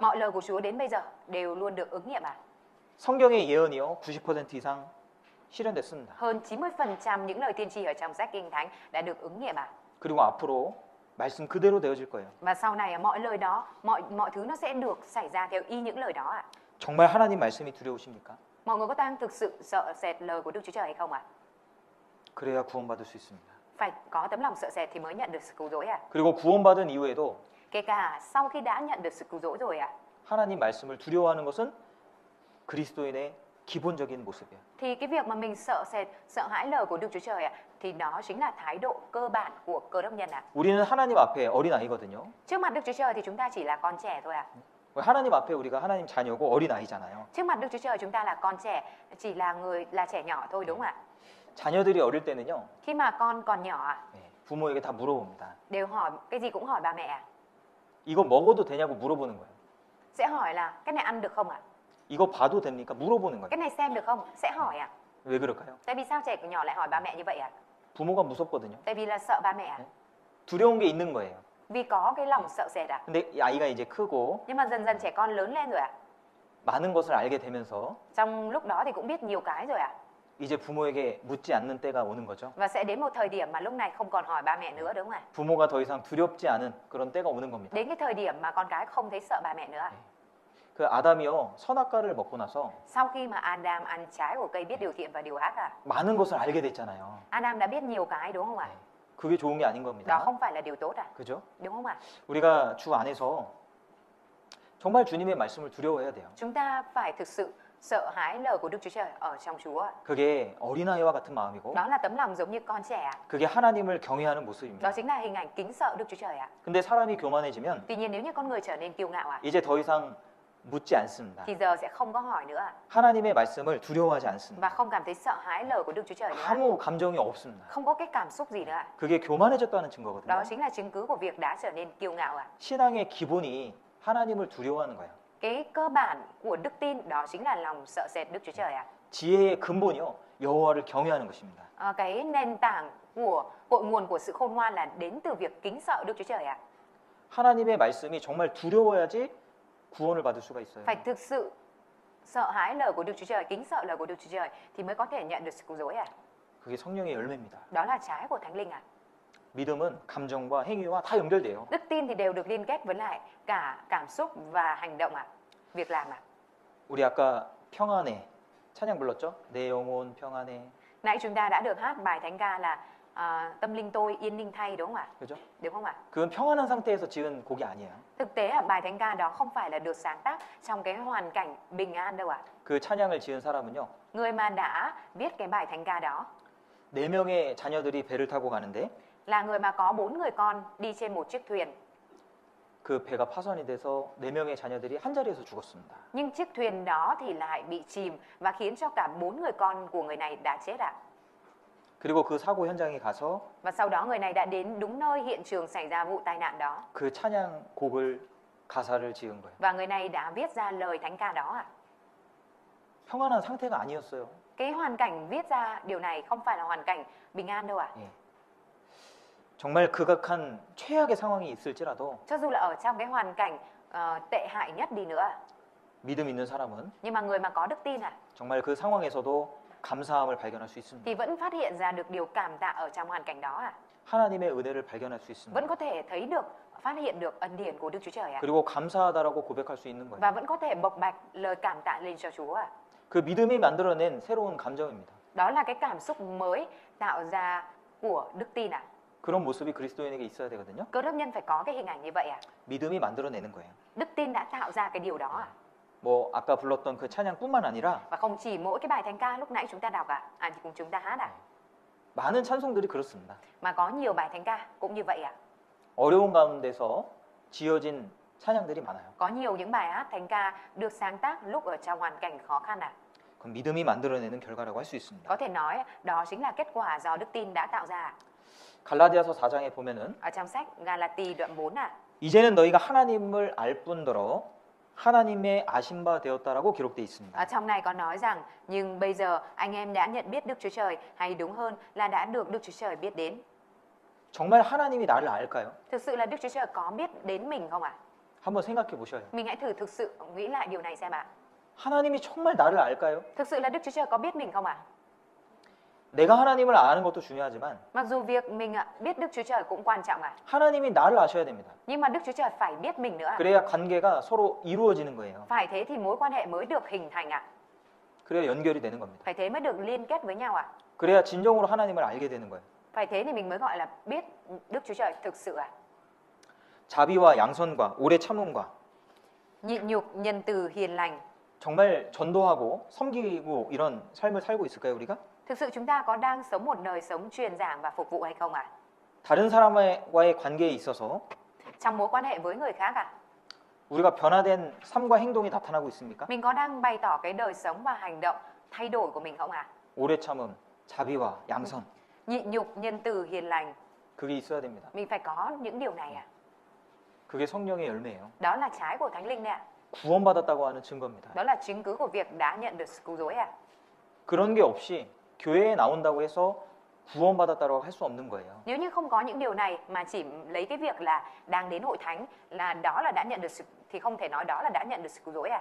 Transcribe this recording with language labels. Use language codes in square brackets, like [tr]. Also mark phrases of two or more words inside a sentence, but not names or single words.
[vi] Mọi lời của Chúa đến bây giờ đều luôn được ứng nghiệm. [ko] 성경의 예언이요 90% 이상 실현됐습니다. [vi] Hơn 90% những lời tiên tri ở trong sách Kinh Thánh đã được ứng nghiệm. [ko] 그리고 앞으로 말씀 그대로 되어질 거예요. [vi] Và sau này mọi lời đó, mọi thứ nó sẽ được xảy ra theo y những lời đó ạ. [ko] 정말 하나님 말씀이 두려우십니까? [vi] Mọi người có đang thực sự sợ sệt lời của Đức Chúa Trời hay không ạ? [ko] 그래야 구원받을 수 있습니다. [vi] Phải có tấm lòng sợ sệt thì mới nhận được sự cứu rỗi ạ. [ko] 그리고 구원받은 이후에도 [vi] Kể cả sau khi đã nhận được sự cứu rỗi rồi ạ, [ko] 하나님 말씀을 두려워하는 것은 그리스도인의 기본적인 모습이에요. [vi] thì cái việc mà mình sợ sệt, sợ hãi lời của Đức Chúa Trời ạ, thì đó chính là thái độ cơ bản của Cơ Đốc nhân ạ. [ko] 우리는 하나님 앞에 어린아이거든요. [vi] Trước mặt Đức Chúa Trời thì chúng ta chỉ là con trẻ thôi ạ. [ko] 하나님 앞에 우리가 하나님 자녀고 어린아이잖아요. [vi] Trước mặt Đức Chúa Trời chúng ta là con trẻ, chỉ là trẻ nhỏ thôi, đúng không ạ? [ko] 자녀들이 어릴 때는요. [vi] Khi mà con còn nhỏ ạ, [ko] 부모에게 다 물어봅니다. [vi] đều hỏi cái gì cũng hỏi ba mẹ ạ. [ko] 이거 먹어도 되냐고 물어보는 거예요. [vi] Sẽ hỏi là cái này ăn được không ạ? [ko] 이거 봐도 됩니까? 물어보는 거예요. [vi] Cái này xem được không? Sẽ hỏi ạ. [ko] 왜 그럴까요? [vi] Tại vì sao trẻ nhỏ lại hỏi ba mẹ như vậy ạ? [ko] 부모가 무섭거든요. [vi] Tại vì là sợ ba mẹ ạ. [ko] 두려운 게 있는 거예요. [vi] Vì có cái lòng sợ sệt ạ. [ko] 근데 이 아이가 이제 크고 [vi] Nhưng mà dần dần trẻ con lớn lên rồi ạ. [ko] 많은 것을 알게 되면서 [vi] Trong lúc đó thì cũng biết nhiều cái rồi ạ. [ko] 이제 부모에게 묻지 않는 때가 오는 거죠. [vi] Và sẽ đến một thời điểm mà lúc này không còn hỏi ba mẹ nữa, đúng không ạ? [ko] 부모가 더 이상 두렵지 않은 그런 때가 오는 겁니다. [vi] Đến cái thời điểm mà con cái không thấy sợ ba mẹ nữa ạ. [ko] 그 아담이요 선악과를 먹고 나서 [vi] Sau khi mà Adam ăn trái của cây biết điều thiện và điều ác ạ, [ko] 많은 것을 알게 됐잖아요. [vi] Adam đã biết nhiều cái, đúng không ạ? [ko] 그게 좋은 게 아닌 [vi] Đó [ko] 겁니다. [vi] không phải là điều tốt ạ, [ko] 그죠? [vi] đúng không ạ? [ko] 우리가 주 안에서 정말 주님의 말씀을 두려워해야 돼요. [vi] Chúng ta phải thực sự sợ hãi lời của Đức Chúa Trời ở trong Chúa ạ. [ko] 그게 어린아이와 같은 마음이고 [vi] Đó là tấm lòng giống như con trẻ ạ. [ko] 그게 하나님을 경외하는 [vi] Đó [ko] 모습입니다. [vi] chính là hình ảnh kính sợ Đức Chúa Trời ạ. [ko] 근데 사람이 교만해지면 [vi] Tuy nhiên nếu như con người trở nên kiêu ngạo ạ, [ko] 이제 더 이상 묻지 않습니다. [vi] thì giờ sẽ không có hỏi nữa ạ. [ko] 하나님의 말씀을 두려워하지 않습니다. [vi] Và không cảm thấy sợ hãi lời của Đức Chúa Trời nữa ạ. [ko] 아무 감정이 없습니다. [vi] Không có cái cảm xúc gì nữa ạ. [ko] 그게 교만해졌다는 [vi] Đó [ko] 증거거든요. [vi] chính là chứng cứ của việc đã trở nên kiêu ngạo ạ. [ko] 신앙의 기본이 하나님을 두려워하는 거예요. [vi] Cái cơ bản của đức tin đó chính là lòng sợ sệt Đức Chúa Trời ạ. [ko] 지혜의 근본이요 여호와를 경외하는 것입니다. [vi] Cái nền tảng của cội nguồn của sự khôn ngoan là đến từ việc kính sợ Đức Chúa Trời ạ. [ko] 하나님의 말씀이 정말 두려워야지 구원을 받을 수가 있어요. [vi] Phải thực sự sợ hãi lời của Đức Chúa Trời, kính sợ lời của Đức Chúa Trời thì mới có thể nhận được sự cứu rỗi ạ. [ko] 그게 성령의 열매입니다. [vi] Đó là trái của Thánh Linh ạ. [ko] 믿음은 감정과 행위와 다 연결돼요. [vi] Đức tin thì đều được liên kết với lại cả cảm xúc và hành động ạ, việc làm ạ. [ko] 우리 아까 평안해 찬양 불렀죠? 내 영혼 평안해. [vi] Nãy chúng ta đã được hát bài thánh ca là tâm linh tôi yên ninh thay, đúng không ạ? [ko] 그죠? [vi] Đúng không ạ? [ko] 그건 평안한 상태에서 지은 곡이 아니에요. [vi] Thực tế là bài thánh ca đó không phải là được sáng tác trong cái hoàn cảnh bình an đâu ạ. [ko] 그 찬양을 지은 사람은요. [vi] Người mà đã viết cái bài thánh ca đó [ko] 4명의 자녀들이 배를 타고 가는데 [vi] là người mà có 4 người con đi trên một chiếc thuyền. [ko] 그 배가 파손이 돼서 4명의 자녀들이 한 자리에서 죽었습니다. [vi] Nhưng chiếc thuyền đó thì lại bị chìm và khiến cho cả 4 người con của người này đã chết ạ. [ko] 그리고 그 사고 현장에 가서 [vi] Và sau đó người này đã đến đúng nơi hiện trường xảy ra vụ tai nạn đó. [ko] 그 찬양 곡을 가사를 지은 거예요. [vi] Và người này đã viết ra lời thánh ca đó ạ. [ko] 평안한 상태가 아니었어요. [vi] Cái hoàn cảnh viết ra điều này không phải là hoàn cảnh bình an đâu ạ. [ko] 정말 극악한 최악의 상황이 있을지라도 [vi] Cho dù là ở trong cái hoàn cảnh tệ hại nhất đi nữa, [ko] 믿음 있는 사람은 [vi] nhưng mà người mà có đức tin [ko] 정말 그 상황에서도 감사함을 발견할 수 있습니다. [vi] thì vẫn phát hiện ra được điều cảm tạ ở trong hoàn cảnh đó ạ. [ko] 하나님의 은혜를 발견할 수 [vi] Vẫn [ko] 있습니다. [vi] có thể thấy được, phát hiện được ân điển của Đức Chúa Trời ạ. [ko] 그리고 감사하다라고 고백할 수 있는 [vi] Và [ko] 거예요. [vi] vẫn có thể bộc bạch lời cảm tạ lên cho Chúa ạ. [ko] 그 믿음이 만들어낸 새로운 감정입니다. [vi] Đó là cái cảm xúc mới tạo ra của đức tin ạ. [ko] 그런 모습이 그리스도인에게 있어야 되거든요. [vi] Cơ đốc nhân phải có cái hình ảnh như vậy ạ. [ko] 믿음이 만들어내는 거예요. [vi] Đức tin đã tạo ra cái điều đó ạ. [ko] 뭐 아까 불렀던 그 찬양뿐만 아니라 [vi] Và không chỉ mỗi cái bài thánh ca lúc nãy chúng ta đọc thì cùng chúng ta hát [ko] 많은 찬송들이 그렇습니다. [vi] mà có nhiều bài thánh ca cũng như vậy ạ. [ko] 어려운 가운데서 지어진 찬양들이 많아요. [vi] Có nhiều những bài hát thánh ca được sáng tác lúc ở trong hoàn cảnh khó khăn ạ. [ko] 그건 믿음이 만들어내는 결과라고 할 수 있습니다. [vi] Có thể nói đó chính là kết quả do đức tin đã tạo ra. [ko] 갈라디아서 4장에 보면은 [vi] Ở trong sách Galati đoạn 4 [ko] 이제는 너희가 하나님을 알 뿐더러 하나님의 아신 바 되었다라고 기록되어 있습니다. [vi] ở trong này có nói rằng nhưng bây giờ anh em đã nhận biết Đức Chúa Trời, hay đúng hơn là đã được Đức Chúa Trời biết đến. [ko] 정말 하나님이 나를 알까요? [vi] Thực sự là Đức Chúa Trời có biết đến mình không ạ? [ko] 한번 생각해 보셔요. [vi] Mình hãy thử thực sự nghĩ lại điều này xem ạ. [ko] 하나님이 정말 나를 알까요? [vi] Thực sự là Đức Chúa Trời có biết mình không ạ? [ko] 내가 하나님을 아는 것도 중요하지만 [vi] Mặc dù việc mình biết Đức Chúa Trời cũng quan trọng ạ, [ko] 하나님이 나를 아셔야 됩니다. [vi] nhưng mà Đức Chúa Trời phải biết mình nữa ạ. [ko] 그래야 관계가 서로 이루어지는 거예요. [vi] Phải thế thì mối quan hệ mới được hình thành ạ. [ko] 그래야 연결이 되는 겁니다. [vi] Phải thế mới được liên kết với nhau ạ. [ko] 그래야 진정으로 하나님을 알게 되는 거예요. [vi] Phải thế thì mình mới gọi là biết Đức Chúa Trời thực sự ạ. [ko] 자비와 양선과 오래 참음과 [vi] Nhịn nhục, nhân từ, hiền lành. [ko] 정말 전도하고 섬기고 이런 삶을 살고 있을까요, 우리가? [vi] Thực sự chúng ta có đang sống một đời sống truyền giảng và phục vụ hay không ạ? [ko] 다른 사람과의 관계에 있어서 [vi] Trong mối quan hệ với người khác ạ, [ko] 우리가 변화된 삶과 행동이 나타나고 있습니까? [vi] mình có đang bày tỏ cái đời sống và hành động thay đổi của mình không ạ? [ko] 오래 참음, 자비와 양선 [vi] Nhịn nhục, nhân từ, hiền lành. [ko] 그게 있어야 됩니다. [vi] Mình phải có những điều này ạ. [ko] 그게 성령의 열매예요. [vi] Đó là trái của Thánh Linh đấy ạ. [ko] 구원받았다고 하는 증거입니다. [vi] Đó là chứng cứ của việc đã nhận được sự cứu rỗi ạ. [ko] 그런 게 없이 교회에 나온다고 해서 구원받았다고 할 수 없는 거예요. [vi] Nếu như không có những điều này mà chỉ lấy cái việc là đang đến hội thánh là đó là đã nhận được sự, thì không thể nói đó là đã nhận được sự cứu rỗi ạ.